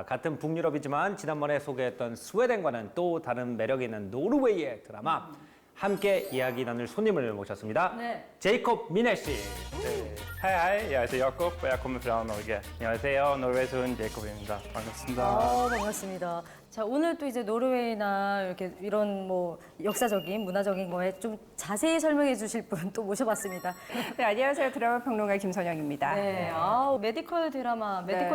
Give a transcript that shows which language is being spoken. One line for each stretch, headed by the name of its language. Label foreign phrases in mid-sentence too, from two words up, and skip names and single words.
Korean: 같은 북유럽이지만 지난번에 소개했던 스웨덴과는 또 다른 매력이 있는 노르웨이의 드라마 함께 이야기 나눌 손님을 모셨습니다. 네. 제이콥 미네 씨.
Norwegian: Hei, hei. Jeg heter Jakob, og jeg kommer fra Norge.
Korean: 안녕하세요. 노르웨이에서 온 제이콥입니다. 반갑습니다. 반갑습니다. 자, 오늘 또 이제 노르웨이나 이렇게 이런 뭐 역사적인, 문화적인 거에 좀 자세히 설명해 주실 분 또 모셔봤습니다. 네, 안녕하세요. 드라마 평론가 김선영입니다. 네, 메디컬 드라마, 메디컬